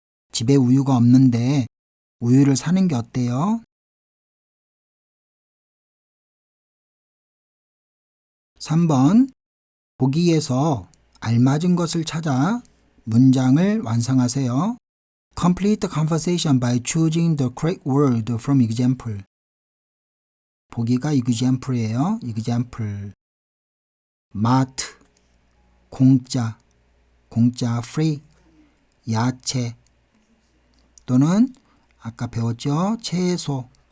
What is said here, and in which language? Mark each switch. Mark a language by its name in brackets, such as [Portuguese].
[Korean] 집에 우유가 없는데 우유를 사는 게 어때요? 3번 보기에서 알맞은 것을 찾아 문장을 완성하세요. [English] Complete the conversation by choosing the correct word from example. [Korean] 보기가 example이에요. [English] example. [Korean] 마트, 공짜 free, 야채 또는 아까 배웠죠? 채소.